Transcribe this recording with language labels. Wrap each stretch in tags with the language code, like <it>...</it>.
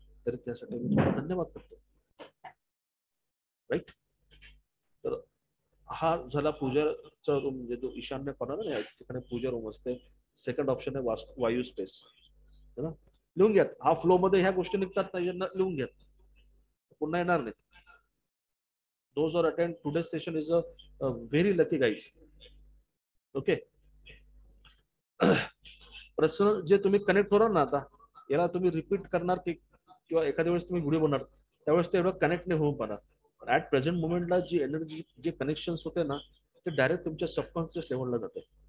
<mr>तर त्यासाठी मी तुम्हाला धन्यवाद करतो. राईट. तर हा झाला पूजाचा रूम, म्हणजे जो ईशान्य कॉर्नर आहे, ठिकाणी पूजा रूम असते. सेकंड ऑप्शन आहे वायू स्पेस, है ना. लिहून घ्या. हा फ्लो मध्ये ह्या गोष्टी निघतात ना, यांना लिहून घ्या, पुन्हा येणार नाही.</mr> <en>Those who attend today's session is a very lucky guys. Okay.</en> <mr>Personal जे तुम्ही कनेक्ट होणार ना, आता याला तुम्ही रिपीट करणार की किंवा एखाद्या वेळेस तुम्ही व्हिडिओ बनणार, त्यावेळेस ते एवढं कनेक्ट नाही होऊन पाहणार. ऍट प्रेझेंट मोमेंटला जी एनर्जी, जे कनेक्शन होते ना, ते डायरेक्ट तुमच्या सबकॉन्शियस लेवलला जाते.</mr>